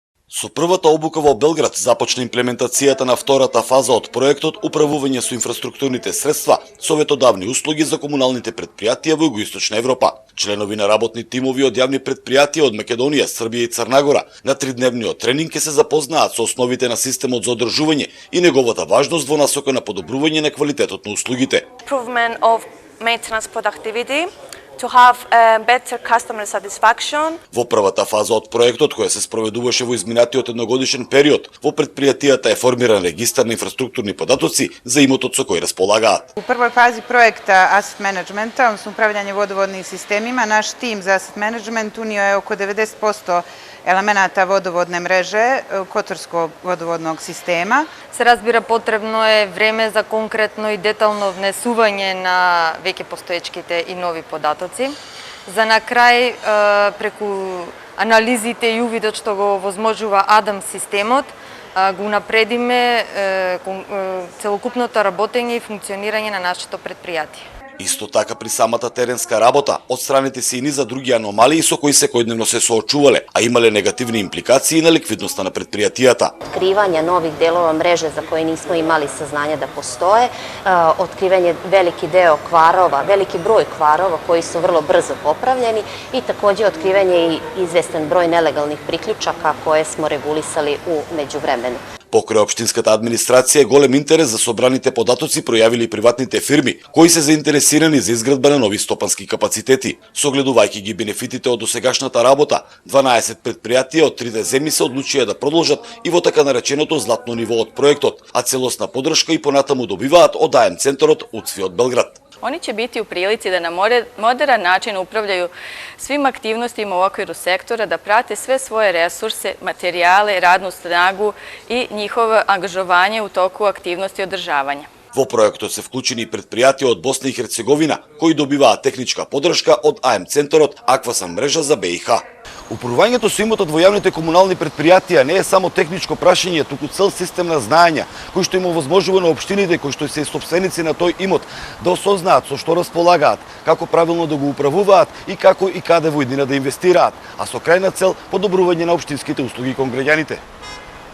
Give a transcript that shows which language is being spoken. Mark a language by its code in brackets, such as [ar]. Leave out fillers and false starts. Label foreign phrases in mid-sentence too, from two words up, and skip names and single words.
[mk] Со првата обука во Белград започна имплементацијата на втората фаза од проектот Управување со инфраструктурните средства, советодавни услуги за комуналните предпријатија во Југоисточна Европа. Членови на работни тимови од јавни предпријатија од Македонија, Србија и Црнагора на тридневниот тренинг ќе се запознаат со основите на системот за одржување и неговата важност во насока на подобрување на квалитетот на услугите. [en] Improvement of maintenance productivity, to have better customer satisfaction. [mk] Во првата фаза од проектот, која се спроведуваше во изминатиот едногодишен период, во предпријатијата е формиран регистар на инфраструктурни податоци за имотот со кој располагаат. [sr] U prvoj fazi projekta [en] Asset Managementa, [sr] odnosno upravljanje vodovodnim sistemima, naš tim za [en] Asset Management [sr] unio je oko 90% elemenata vodovodne mreže Kotorskog vodovodnog sistema. [mk] Се разбира, потребно е време за конкретно и детално внесување на веќе постоечките и нови податоци. За на крај, преку анализите и увидот што го возможува Адам системот, го унапредиме целокупното работење и функционирање на нашето предпријатие. Исто така при самата теренска работа, отстраните се и низа други аномалии со кои секојдневно се соочувале, а имале негативни импликации на ликвидноста на предпријатијата. [sr] Otkrivanje novih delova mreže za koje nismo imali saznanja da postoje, otkrivanje veliki broj kvarova koji su vrlo brzo popravljeni i takođe otkrivanje i izvestan broj nelegalnih priključaka koje smo regulisali u međuvremenu. [mk] Покрај општинската администрација голем интерес за собраните податоци пројавили и приватните фирми, кои се заинтересирани за изградба на нови стопански капацитети. Согледувајќи ги бенефитите од досегашната работа, 12 предпријатија од 3 земји се одлучија да продолжат и во така нареченото златно ниво од проектот, а целосна подршка и понатаму добиваат од АМ центарот УЦВИ од Белград. [sr] Oni će biti u prilici da na moderan način upravljaju svim aktivnostima u okviru sektora, da prate sve svoje resurse, materijale, radnu snagu i njihovo angažovanje u toku aktivnosti održavanja. [mk] Во проектот се вклучени и предпријатија од Босна и Херцеговина, кои добиваат техничка подршка од АМ центарот Аквасан мрежа за БиХ. Управувањето со имотот во јавните комунални предпријатија не е само техничко прашање, туку цел систем на знаења, кој што има возможува на општините кои што се собственици на тој имот да осознаат со што располагаат, како правилно да го управуваат и како и каде во иднина да инвестираат, а со крајна цел подобрување на општинските услуги кон граѓаните.